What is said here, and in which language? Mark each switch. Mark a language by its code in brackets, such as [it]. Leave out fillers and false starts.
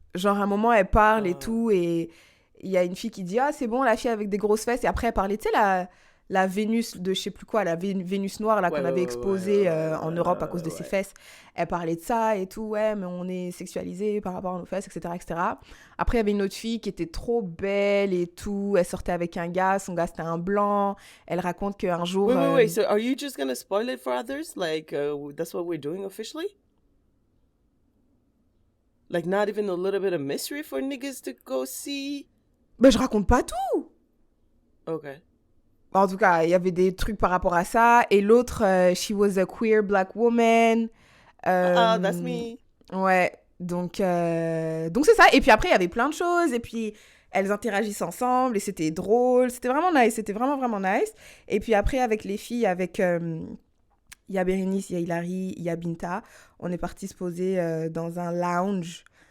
[fr] Genre, à un moment, elle parle et tout. Et il y a une fille qui dit « Ah, c'est bon, la fille avec des grosses fesses. » Et après, elle parlait, tu sais, la Vénus de je sais plus quoi, la Vénus noire là, qu'on avait exposée en Europe à cause de ses fesses. Elle parlait de ça et tout, ouais, mais on est sexualisé par rapport à nos fesses, etc., etc. Après, il y avait une autre fille qui était trop belle et tout. Elle sortait avec un gars, son gars c'était un blanc. Elle raconte qu'un jour... [en] Wait. So are you just gonna spoil it for others? Like, that's what we're doing officially? Like, not even a little bit of mystery for niggas to go see? [fr] Ben, je raconte pas tout. [en] Okay. [fr] En tout cas, il y avait des trucs par rapport à ça. Et l'autre, [en] she was a queer black woman. That's me. [fr] Ouais, donc c'est ça. Et puis après, il y avait plein de choses. Et puis, elles interagissent ensemble. Et c'était drôle. C'était vraiment nice. C'était vraiment nice. Et puis après, avec les filles, avec Ya Bérénice, Ya Hilary, Ya Binta, on est parti se poser dans un lounge.